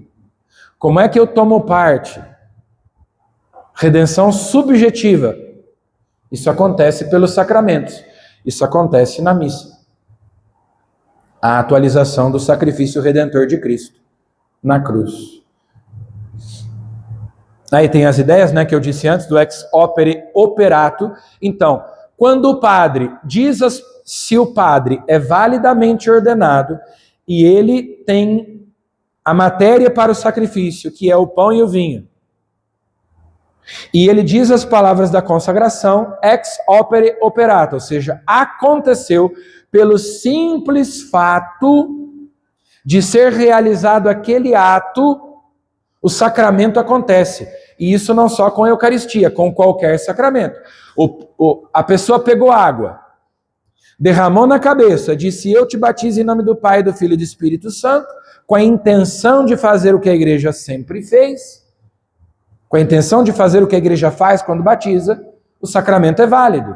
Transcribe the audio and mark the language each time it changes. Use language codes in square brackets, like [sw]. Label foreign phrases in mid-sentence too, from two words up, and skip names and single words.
[pt] Como é que eu tomo parte? Redenção subjetiva. Isso acontece pelos sacramentos. Isso acontece na missa. A atualização do sacrifício redentor de Cristo na cruz. Aí tem as ideias, né, que eu disse antes, do [la] ex opere operato. [pt] Então, quando o padre se o padre é validamente ordenado e ele tem a matéria para o sacrifício, que é o pão e o vinho, e ele diz as palavras da consagração, [la] ex opere operato, [pt] ou seja, aconteceu pelo simples fato de ser realizado aquele ato, o sacramento acontece. E isso não só com a Eucaristia, com qualquer sacramento. A pessoa pegou água, derramou na cabeça, disse: eu te batizo em nome do Pai, do Filho e do Espírito Santo, com a intenção de fazer o que a igreja sempre fez, com a intenção de fazer o que a igreja faz quando batiza, o sacramento é válido.